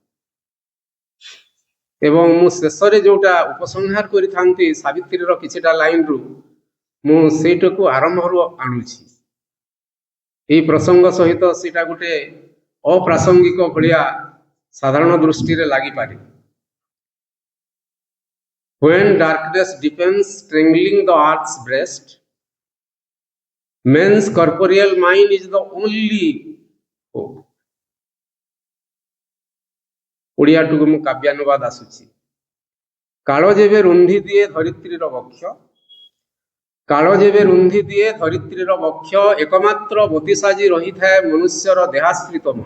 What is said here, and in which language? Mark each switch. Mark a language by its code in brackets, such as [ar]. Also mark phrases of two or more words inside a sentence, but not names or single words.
[or] ଏବଂ ମୁଁ ଶେଷରେ ଯୋଉଟା ଉପସଂହାର କରିଥାନ୍ତି ସାବିତ୍ରୀର କିଛିଟା ଲାଇନରୁ, ମୁଁ ସେଇଟାକୁ ଆରମ୍ଭରୁ ଆଣୁଛି। ଏହି ପ୍ରସଙ୍ଗ ସହିତ ସେଇଟା ଗୋଟେ ଅପ୍ରାସଙ୍ଗିକ ଭଳିଆ ସାଧାରଣ ଦୃଷ୍ଟିରେ ଲାଗିପାରେ। [en] When darkness deepens, strangling the earth's breast, man's corporeal mind is the only hope. [or] ଓଡ଼ିଆଟିକୁ ମୁଁ କାବ୍ୟାନୁବାଦ ଆସୁଛି। କାଳ ଯେବେ ରୁନ୍ଧି ଦିଏ ଧରିତ୍ରୀର ବକ୍ଷ, କାଳ ଯେବେ ରୁନ୍ଧି ଦିଏ ଧରିତ୍ରୀର ବକ୍ଷ, ଏକମାତ୍ର ବତୀ ସାଜି ରହିଥାଏ ମନୁଷ୍ୟର ଦେହାଶ୍ରିତ ମନ।